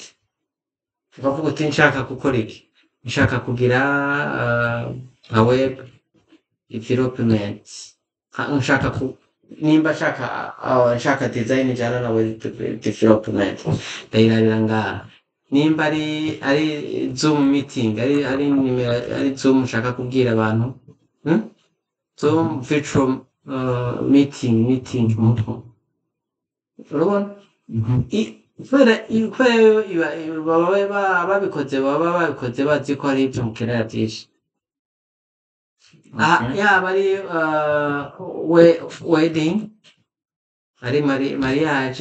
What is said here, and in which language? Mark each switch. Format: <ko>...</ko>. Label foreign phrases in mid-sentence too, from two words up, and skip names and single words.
<rn>Ukavuga uti nshaka gukora iki? Nshaka kugira nka web development. Nimba nshaka design ijana na web development. Ndayirabira ngaha. Nimba ari Zoom meeting, ari Zoom nshaka kubwira abantu.</rn> <en>Zoom virtual meeting muto.</en> <rn>Urabona? Kubera babikoze bazi ko hari ivyo mukenera vyinshi. Yaba ari wedding, ari mariage.</rn>